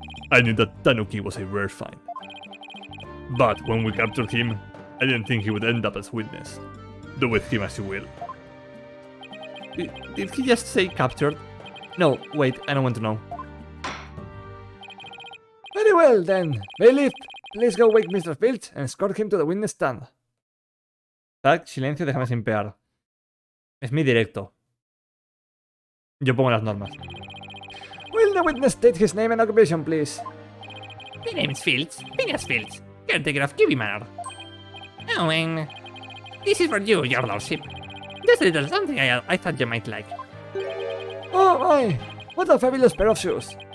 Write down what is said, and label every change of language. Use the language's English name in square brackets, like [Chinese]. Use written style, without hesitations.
[English] I knew that Tanuki was a rare find. But when we captured him, I didn't think he would end up as witness. Do with him as you will. Did he just say captured? No, wait, I don't want to know. Very well then. Bailiff, please go wake Mr. Filch and escort him to the witness stand. [Spanish] Tag, silencio, déjame sin pegar. Es mi directo. Yo pongo las normas. [English] Will the witness state his name and occupation, please? My name is Fields. Phineas Fields, caretaker of Kiwi Manor. Oh, and this is for you, your lordship. Just a little something I thought you might like. Oh my! What a fabulous pair of shoes!